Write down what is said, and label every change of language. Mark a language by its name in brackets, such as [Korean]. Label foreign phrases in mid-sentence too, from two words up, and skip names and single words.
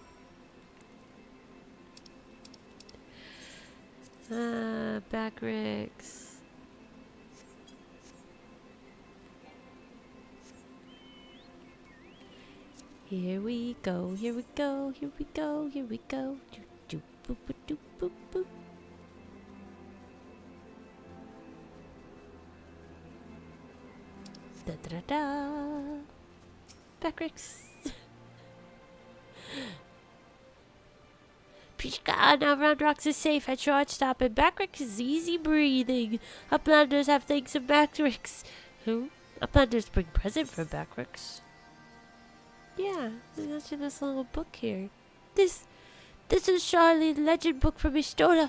[English] Backrix. Here we go, here we go, here we go, here we go. Doop, doop, boop, doop, boop, boop. Da da da da. Backrix. Pishka, now Round Rocks is safe at shortstop and Backrix is easy breathing. Uplanders have thanks of Backrix. Who? Uplanders bring present for Backrix. Yeah, there's actually this little book here. This is Charlie, legend book from Istona.